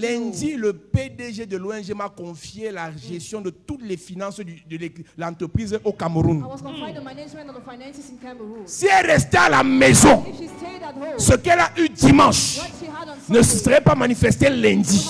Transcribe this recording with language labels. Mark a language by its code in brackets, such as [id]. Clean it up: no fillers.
[fr] Lundi, le PDG de l'ONG m'a confié la gestion de toutes les finances de l'entreprise au [en] I [fr] Cameroun. [en] was confined to management of the finances in Cameroon. [fr] Si elle restait à la maison, [en] If she stayed at home, [fr] ce qu'elle a eu dimanche [en] what she had on [fr] ne [en] Sunday [fr] se serait pas manifesté lundi.